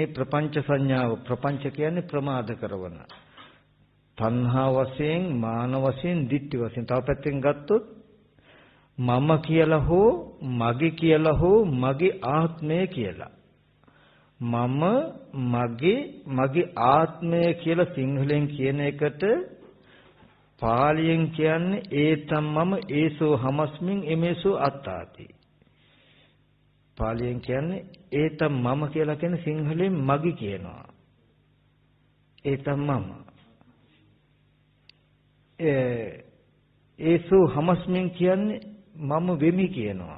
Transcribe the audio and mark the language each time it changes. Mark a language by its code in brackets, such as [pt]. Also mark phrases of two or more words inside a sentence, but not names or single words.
[si] ප්‍රපංච සංඥාව ප්‍රපංච කියන්නේ ප්‍රමාද කරන තණ්හා වශයෙන් මාන වශයෙන් ditthi වශයෙන් තව පැත්තෙන් ගත්තොත් මම කියලා හෝ මගේ කියලා හෝ මගේ ආත්මය කියලා මම මගේ ආත්මය කියලා සිංහලෙන් කියන එකට පාලියෙන් කියන්නේ [pi] ඒතම් මම ඒසෝ හමස්මින් එමේසෝ අත්තාති. [si] පාලියෙන් කියන්නේ [pi] ඒතම් මම [si] කියලා කියන්නේ සිංහලෙන් මගේ කියනවා. [pi] ඒතම් මම. ඒසෝ හමස්මින් [si] කියන්නේ මම වෙමි කියනවා.